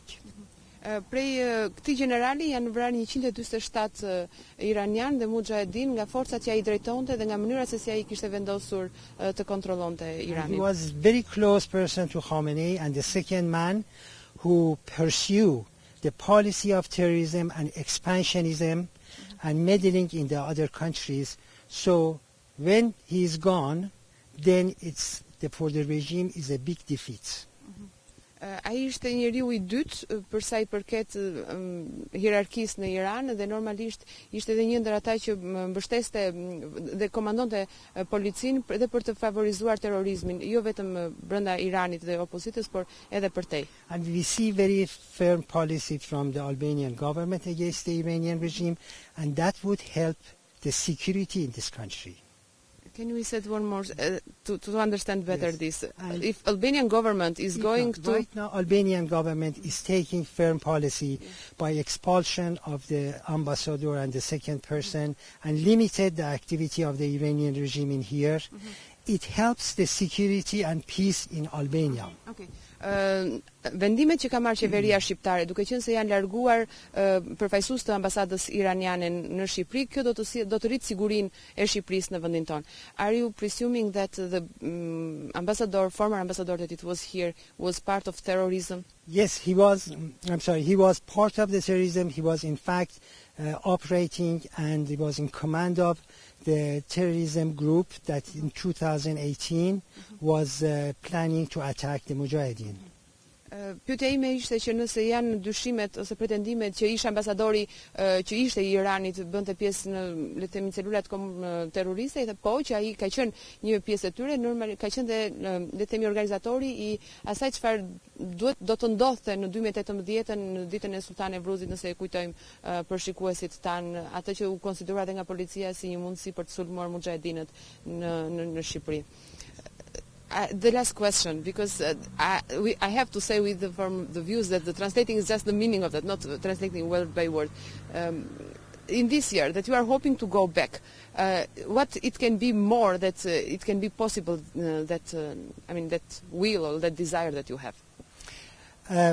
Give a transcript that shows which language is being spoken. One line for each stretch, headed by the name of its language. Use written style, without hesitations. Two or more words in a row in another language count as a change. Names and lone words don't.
Albanian: Prej këtij generali janë vrarë 147 iranian dhe muxhahedin nga forcat që ai drejtonte dhe nga mënyra se si ai kishte vendosur të kontrollonte Iranin.
English: He was very close person to Khamenei and the second man who pursue the policy of terrorism and expansionism and meddling in the other countries. So when he is gone, then for the regime is a big defeat.
Albanian: Ai ishte njeriu I dytë për sa I përket hierarkisë në Iran dhe normalisht ishte edhe një ndër ata që mbështeste dhe komandonte policinë edhe për të favorizuar terrorizmin, jo vetëm brenda Iranit dhe opozitës, por edhe përtej.
English: And we see very firm policy from the Albanian government against the Iranian regime, and that would help the security in this country. Can we say one more to understand better this? And if Albanian government is going to... Right now, Albanian government is taking firm policy by expulsion of the ambassador and the second person and limited the activity of the Iranian regime in here. It helps the security and peace in Albania. Okay.
Albanian: Vendimet që ka marrë qeveria shqiptare, duke qenë se janë larguar përfaqësues të ambasadës iraniane në Shqipëri, kjo do të rritë sigurinë e Shqipërisë në vendin tonë.
English: Are you presuming that the former ambassador that it was here was part of terrorism? Yes, he was. He was part of the terrorism. He was in fact operating and he was in command of the terrorism group that in 2018 was planning to attack the Mujahideen.
Albanian: Pyetja ime ishte që nëse janë dyshimet ose pretendimet që ish ambasadori që ishte I Iranit bënte pjesë në le të themi celulat terroriste, dhe po që ai ka qenë një pjesë e tyre, normal ka qenë dhe le të themi organizatori I asaj çfarë do të ndodhte në 2018 në ditën e Sultan Evruzit, nëse e kujtojmë për shikuesit tan, atë që u konsideroa nga policia si një mundësi për të sulmuar muxhahedinët në Shqipëri.
English: The last question, because I have to say from the views that the translating is just the meaning of that, not translating word by word. In this year that you are hoping to go back, what it can be more that it can be possible that will or that desire that you have?